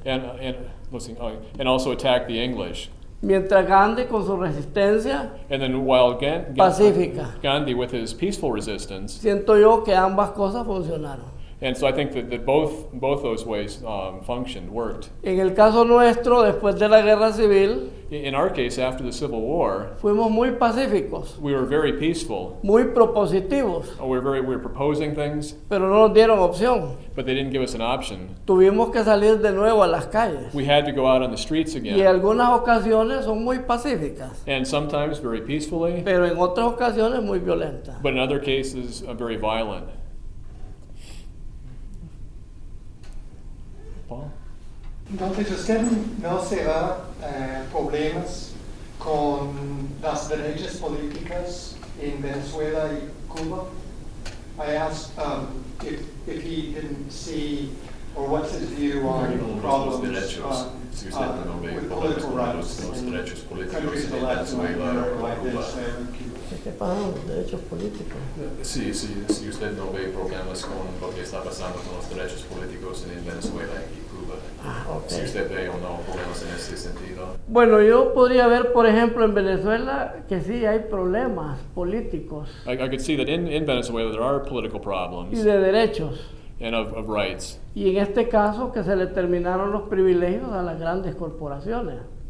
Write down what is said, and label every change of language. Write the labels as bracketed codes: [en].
[en] and also attacked the English. [es] Mientras Gandhi con su resistencia [en] And then while [es] pacífica. [en] Gandhi with his peaceful resistance, [es] Siento yo que ambas cosas funcionaron. [en] and so I think that both those ways functioned, worked. [es] En el caso nuestro, después de la guerra civil, [en] In our case, after the Civil War, [es] fuimos muy pacíficos, [en] we were very peaceful. [es] muy propositivos, [en] We were proposing things, [es] pero no nos dieron opción. [en] but they didn't give us an option. [es] Tuvimos que salir de nuevo a las calles. [en] We had to go out on the streets [es] Y en [en] again, [es] algunas ocasiones son muy pacíficas, [en] and sometimes very peacefully, [es] pero en otras ocasiones muy violentas. [en] but in other cases, very violent. Paul? [es] Entonces, ¿usted no se da problemas con las derechas políticas en Venezuela y Cuba? [en] I asked if he didn't see, or what's his view on problems with political rights in countries of Latin America like Venezuela and Cuba. [es] ¿Qué pasa con los derechos políticos? Sí, si usted no ve problemas con lo que está pasando con los derechos políticos en Venezuela y Cuba, si usted ve o no problemas en ese sentido. Bueno, yo podría ver, por ejemplo, en Venezuela que sí hay problemas políticos [en] I could see that in Venezuela there are political [es] y [en] problems [es] de derechos, [en] and of rights. [es] Y en este caso que se le terminaron los privilegios a las grandes corporaciones.